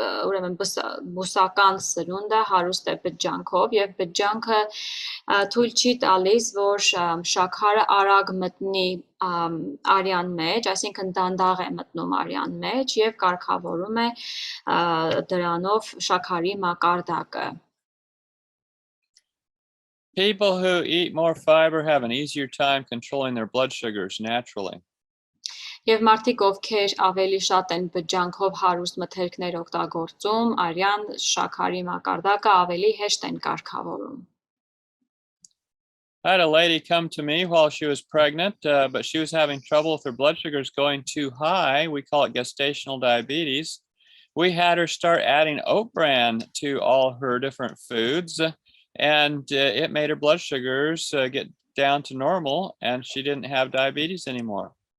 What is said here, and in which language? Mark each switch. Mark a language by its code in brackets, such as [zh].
[hy] ուրեմն բուսական սնունդը հարուստ է բջջանքով եւ բջջանքը թույլ չի տալիս, որ շաքարը արագ մտնի արյան մեջ, այսինքն դանդաղ է մտնում արյան մեջ եւ կարգավորում է դրանով շաքարի մակարդակը։ [en] People who eat more fiber have an easier time controlling their blood sugars naturally. [hy] Եվ մարդիկ, ովքեր ավելի շատ են բջջանքով հարուստ մթերքներ օգտագործում, արյան շաքարի մակարդակը ավելի հեշտ են կարգավորում։ [en] I had a lady come to me while she was pregnant, but she was having trouble with her blood sugars going too high. We call it gestational diabetes. We had her start adding oat bran to all her different foods, and it made her blood sugars get down to normal, and she didn't have diabetes anymore.